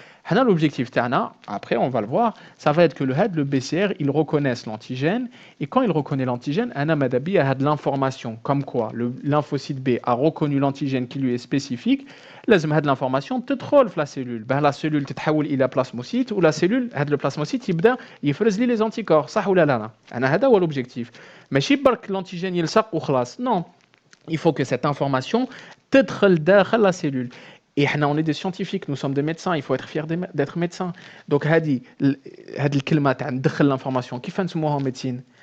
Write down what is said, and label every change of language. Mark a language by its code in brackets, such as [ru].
[fr] L'objectif تاعنا, après on va le voir, ça va être que le BCR il reconnaisse l'antigène et quand il reconnaît l'antigène, [ar] أنا ماذا بيا هاد [fr] l'information comme quoi le lymphocyte B a reconnu l'antigène qui lui est spécifique, [ar] لازم هاد [fr] l'information [ar] تدخل في [fr] la cellule. Ben la cellule [ar] تتحول إلى plasmocyte [fr] ou la cellule [ar] هاد le plasmocyte يبدا يفرز لي [fr] les anticorps [ar] صح ولا لا؟ أنا هذا هو l'objectif. ماشي برك l'antigène يلصق وخلاص. [fr] Non, il faut que cette information [ar] تدخل داخل [fr] la cellule. Et on est des scientifiques, nous sommes des médecins, il faut être fier d'être médecin. [ar] Donc, هذه الكلمة تاع ندخل l'information, كيف نسموها [fr] en médecine?